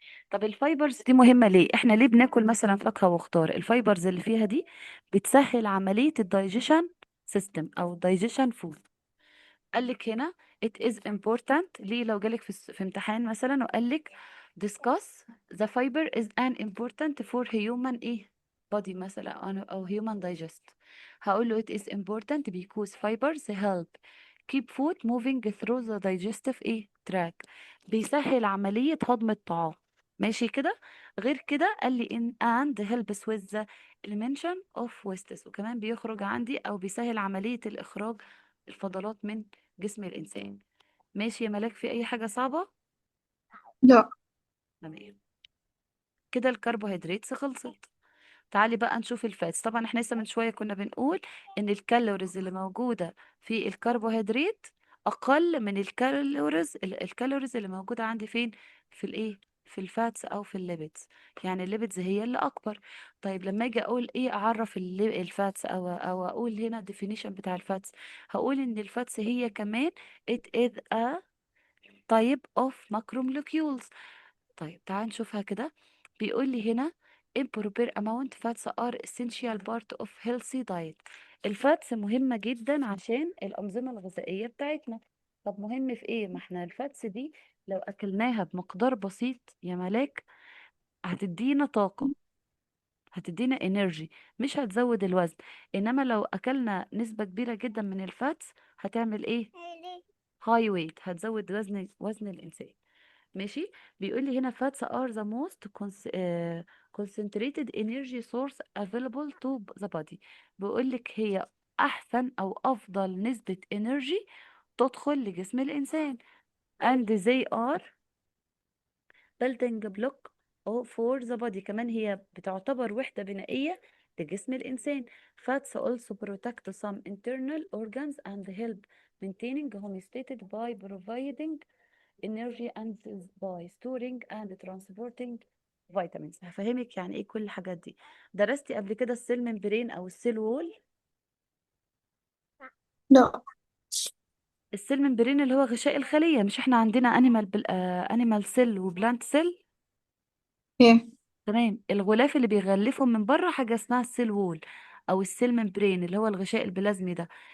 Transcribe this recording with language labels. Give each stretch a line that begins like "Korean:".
Arabic: طب الفايبرز دي مهمة ليه؟ احنا ليه بناكل مثلا فاكهة وخضار؟ الفايبرز اللي فيها دي بتسهل عملية الدايجيشن سيستم او دايجيشن فود. قال لك هنا
English: it is important
Arabic: ليه؟ لو جالك في امتحان مثلا وقال لك
English: discuss the fiber is an important for human
Arabic: ايه body مثلا أو human digest. هقول له
English: it is important because fibers help keep food moving through the digestive ايه tract.
Arabic: بيسهل عملية هضم الطعام. ماشي كده. غير كده قال لي
English: in and helps with the elimination of wastes،
Arabic: وكمان بيخرج عندي او بيسهل عملية الاخراج الفضلات من جسم الإنسان. ماشي يا ملاك، في أي حاجة صعبة؟ لا. تمام. كده الكربوهيدرات خلصت. تعالي بقى نشوف الفاتس. طبعا احنا لسه من شوية كنا بنقول ان الكالوريز اللي موجودة في الكربوهيدرات اقل من الكالوريز اللي موجودة عندي فين؟ في الايه؟ في الفاتس او في الليبيدز. يعني الليبيدز هي اللي اكبر. طيب لما اجي اقول ايه اعرف الفاتس او اقول هنا definition بتاع الفاتس، هقول ان الفاتس هي كمان
English: it is a type of macromolecules.
Arabic: طيب تعال نشوفها كده. بيقول لي هنا
English: improper amount fats are essential part of healthy diet.
Arabic: الفاتس مهمة جدا عشان الأنظمة الغذائية بتاعتنا. طب مهم في ايه؟ ما احنا الفاتس دي لو أكلناها بمقدار بسيط يا ملاك هتدينا طاقة، هتدينا انرجي، مش هتزود الوزن. انما لو اكلنا نسبة كبيرة جدا من الفاتس هتعمل ايه؟ هاي ويت، هتزود وزن الانسان. ماشي. بيقول لي هنا
English: fats are the most concentrated energy source available to the body.
Arabic: بيقول لك هي احسن او افضل نسبة انرجي تدخل لجسم الانسان.
English: and they are building block for the body،
Arabic: كمان هي بتعتبر وحدة بنائية لجسم الإنسان.
English: Fats also protect some internal organs and help maintaining homeostasis by providing energy and by storing and transporting vitamins.
Arabic: هفهمك يعني ايه كل الحاجات دي. درستي قبل كده السيل ممبرين او السيل وول؟ لا. السيل ممبرين اللي هو غشاء الخلية، مش احنا عندنا انيمال سيل وبلانت سيل؟ كيف؟ تمام. الغلاف اللي بيغلفهم من بره حاجة اسمها السيل وول او السيل ممبرين اللي هو الغشاء البلازمي ده.